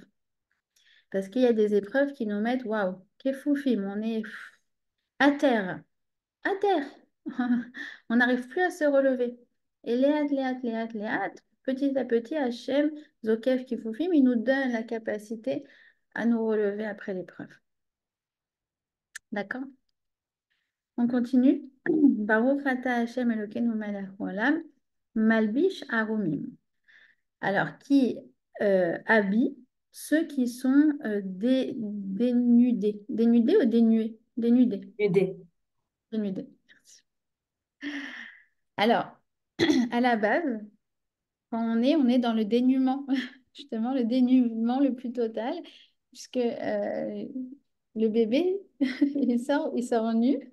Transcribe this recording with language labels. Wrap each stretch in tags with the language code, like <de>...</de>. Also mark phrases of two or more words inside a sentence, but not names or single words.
<fr>Parce qu'il y a des épreuves qui nous mettent, waouh, Kefufim, on est à terre, à terre. On n'arrive plus à se relever. Et Léat, petit à petit, Hachem,</fr> <he>Zokef Kefufim,</he> <fr>il nous donne la capacité à nous relever après l'épreuve. D'accord? On continue.</fr> <he>Baruch ata Hashem Elokeinu melech haolam, malbish arumim.</he> <fr>Alors, habille ceux qui sont dénudés. Dénudés ou dénués? Dénudés. Aider. Dénudés. Alors, à la base, quand on est dans le dénuement, justement, le dénuement le plus total, puisque le bébé, il sort nu.</fr>